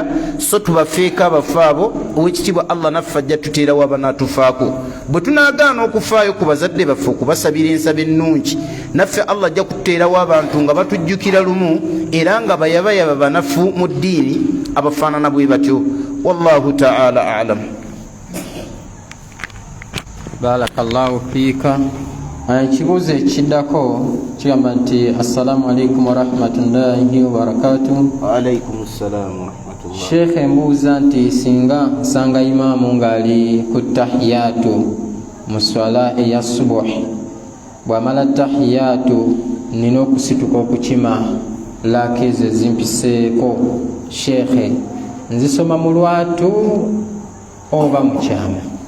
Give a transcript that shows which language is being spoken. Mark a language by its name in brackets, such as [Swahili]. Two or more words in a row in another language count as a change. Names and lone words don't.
[Ganda] So tubafeeka abafu abo, owekitiibwa Allah naffe ajja tuteerawo abanaatufaako. Bwe tunaagaana okufaayo ku bazadde baffe okubasabira ensaba ennungi, naffe Allah ajja kuteerawo abantu nga batujjukira lumu era nga bayabayaba banafu mu ddiini abafaanana bwe batyo. [Arabic] والله تعالى أعلم. بارك الله فيك. [Ganda] Ekibuuzo ekiddako kigamba nti [Arabic] السلام عليكم ورحمة الله وبركاته. وعليكم السلام ورحمة الله. [Ganda] Sheikh, embuuza nti singa nsanga imaamu ng'ali ku tahiyatu mu swala eya subuhi, bw'amala tahiyatu nina okusituka okukima laaka ezo ezimpiseeko, Sheikh nzisoma mu lwatu oba mu kyama?